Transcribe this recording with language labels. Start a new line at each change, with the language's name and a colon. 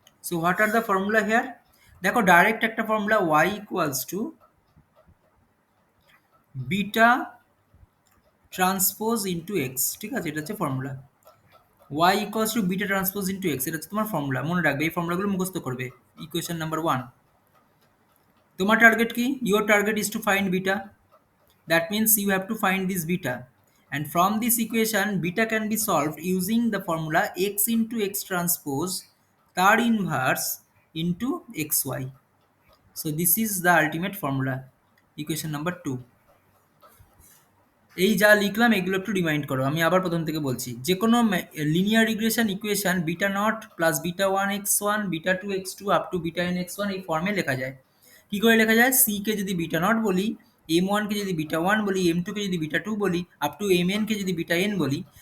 English: So what are the formula here?
Bangla: দেখো direct একটা formula, Y equals to beta transpose into x, ঠিক আছে, এটা হচ্ছে formula. Y equals to beta transpose into x, এটা হচ্ছে তোমার ফর্মুলা, মনে রাখবে, এই ফর্মুলাগুলো মুখস্থ করবে। Equation number one. তোমার টার্গেট কি?
English: Your target is to find beta, that means you have to find this beta, and from this equation beta can be solved using the formula x into x transpose তার inverse into xy. So this is the ultimate formula, equation number 2.
Bangla: এই যা লিখলাম এগুলো একটু remind করো, আমি আবার প্রথম থেকে বলছি। যে কোনো linear regression equation beta not plus beta one x one, beta two x two up to beta N x one, এই ফর্মে লেখা যায়। কী করে লেখা যায়? সি কে যদি বিটা নট বলি, এম ওয়ানকে যদি বিটা ওয়ান বলি, এম টুকে যদি বিটা টু বলি, আপ টু এম এনকে যদি বিটা এন বলি।